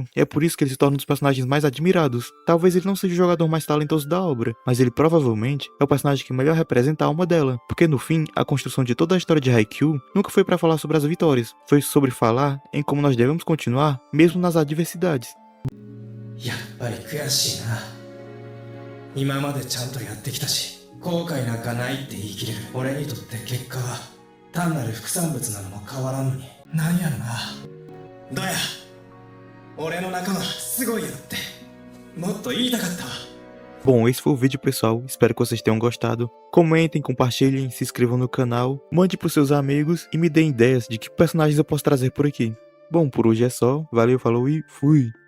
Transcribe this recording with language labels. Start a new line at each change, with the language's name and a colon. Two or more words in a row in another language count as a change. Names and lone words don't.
Portuguese: E é por isso que ele se torna um dos personagens mais admirados. Talvez ele não seja o jogador mais talentoso da obra, mas ele provavelmente é o personagem que melhor representa a alma dela, porque no fim, a construção de toda a história de Haikyuu nunca foi para falar sobre as vitórias, foi sobre falar em como nós devemos continuar mesmo nas adversidades.
Japanese: やっぱり悔しいな。今までちゃんとやってきたし、後悔なんかないって言い切れる俺にとって結果は単なる副産物なのも変わらんのに。なんやろな。どや、俺の仲間すごいやろってもっと言いたかったわ。
Portuguese: Bom, esse foi o vídeo, pessoal. Espero que vocês tenham gostado. Comentem, compartilhem, se inscrevam no canal, mande pros seus amigos e me deem ideias de que personagens eu posso trazer por aqui. Bom, por hoje é só. Valeu, falou e fui!